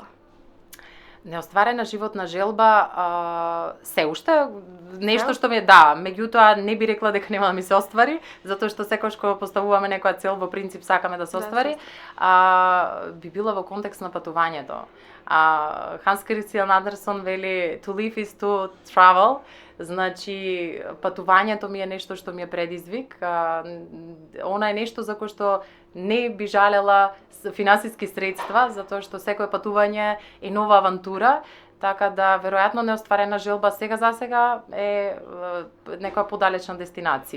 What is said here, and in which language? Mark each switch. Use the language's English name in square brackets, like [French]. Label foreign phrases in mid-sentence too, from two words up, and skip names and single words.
[Macedonian] Неостварена животна желба се уште нешто што ми меѓутоа не би рекла дека нема да ми се оствари, затоа што секогаш кога поставуваме некоја цел, во принцип сакаме да се оствари, би била во контекст на патувањето. Ханс Кристијан Андерсон вели [English] to live is to travel, [Macedonian] значи патувањето ми е нешто што ми е предизвик, она е нешто за кое што не би жалела финансиски средства, затоа што секое патување е нова авантура, така да веројатно неостварена желба за сега е некоја подалечна дестинација.